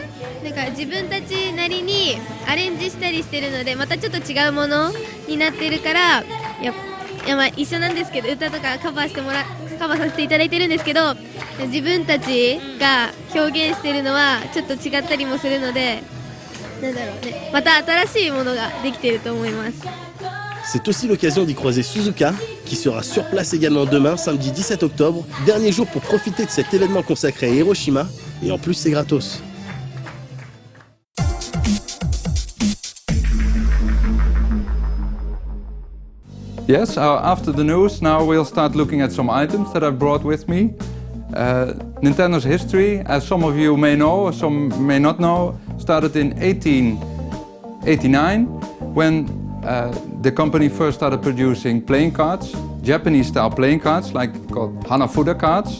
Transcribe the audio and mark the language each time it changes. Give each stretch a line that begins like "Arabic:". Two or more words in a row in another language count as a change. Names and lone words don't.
Japanese: なんか自分たちなりにアレンジしたりしてるので、またちょっと違うものになってるから、まあ一緒なんですけど、歌とかカバーさせていただいてるんですけど、自分たちが表現してるのはちょっと違ったりもするので、なんだろうね、また新しいものができてると思います。
French: C'est aussi l'occasion d'y croiser Suzuka, qui sera sur place également demain, samedi 17 octobre, dernier jour pour profiter de cet événement consacré à Hiroshima, et en plus c'est gratos.
English: Yes, after the news, now we'll start looking at some items that I've brought with me. Nintendo's history, as some of you may know, or some may not know, started in 1889 when the company first started producing playing cards, Japanese-style playing cards, called Hanafuda cards.